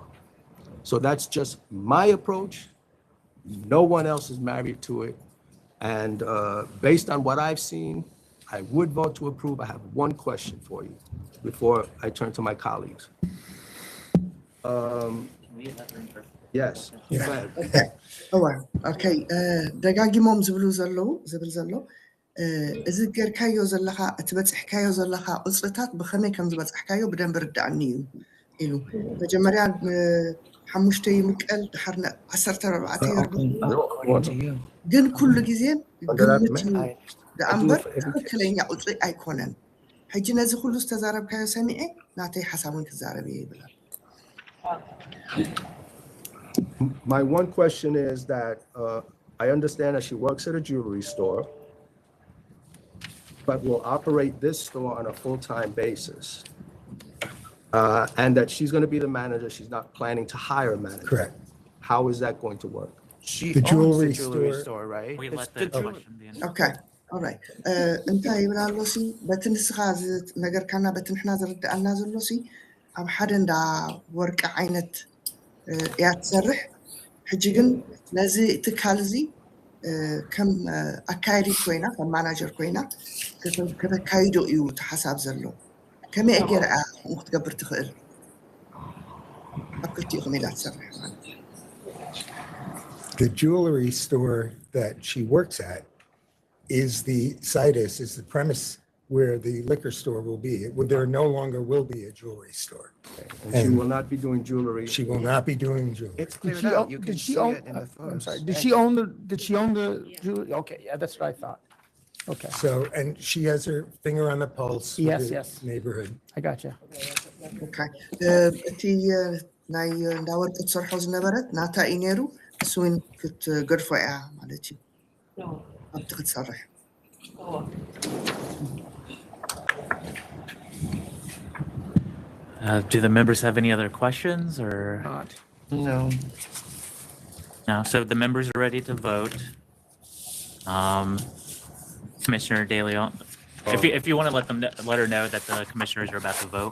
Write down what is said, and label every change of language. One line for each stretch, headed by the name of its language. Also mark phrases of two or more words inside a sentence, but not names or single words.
English: So that's just my approach. No one else is married to it. And based on what I've seen, I would vote to approve. I have one question for you before I turn to my colleagues. Yes. Go ahead. Okay.
Tigrinya: ደጋጊሞም ዝብል ዘሎ እዚ ጌርካዮ ዘለካ እትበፅሕካዮ ዘለካ ቁፅርታት ብከመይ ከም ዝበፅሕካዮ ብደንብ ርዳእኒ እዩ ኢሉ መጀመርያ 5 ይምቀል ድሓር 14 ይርዱ ግን ኩሉ ግዜ ግምት ደኣምበር ትክክለኛ ቁፅሪ ኣይኮነን ሕጂ ነዚ ኩሉ ዝተዛረብካዮ ሰሚዐ ናተይ ሓሳቡን ክዛረብ ይብላል
English: My one question is that I understand that she works at a jewelry store, but will operate this store on a full-time basis. And that she's going to be the manager. She's not planning to hire a manager. Correct. How is that going to work? She The owns jewelry the jewelry store. store, right? We let The the question be answered. Okay. All right.
Tigrinya: እንታይ ይብላ ኣሎሲ በቲ ንስኻ ነገርካና በቲ ንሕና ዝርዳእና ዘሎሲ ኣብ ሓደ እንዳ ወርቂ ዓይነት እያ ትሰርሕ ሕጂ ግን ነዚ ትካል እዚ ከም ኣካይዲት ኮይና ከም ማናጀር ኮይና ከተካይዶ እዩ እቲ ሓሳብ ዘሎ ከመይ ገይራ ከምኡ ክትገብር ትኽእል ኣብ ክልቲኢኹም ኢላ ትሰርሕ ማለት እዩ
English: The jewelry store that she works at is the situs, is the premise where the liquor store will be. There no longer will be a jewelry store. And she will not be doing jewelry. She will not be doing jewelry. It's cleared out. You can see it in the photos. I'm sorry, did she own the jewelry? Okay, yeah, that's what I thought. Okay, So, and she has her finger on the pulse of Yes, the yes. neighborhood. I got you. Okay.
Tigrinya: እቲ ናይ እንዳወርቂ ትሰርሖ ዝነበረት ናታ እዩ ነይሩ እሱ እውን ክትገድፎ እያ ማለት እዩ ኣብቲ ክትሰርሕ
English: Do the members have any other questions or? Not. No. No, so the members are ready to vote. Commissioner De Leon, if you want to let her know that the commissioners are about to vote.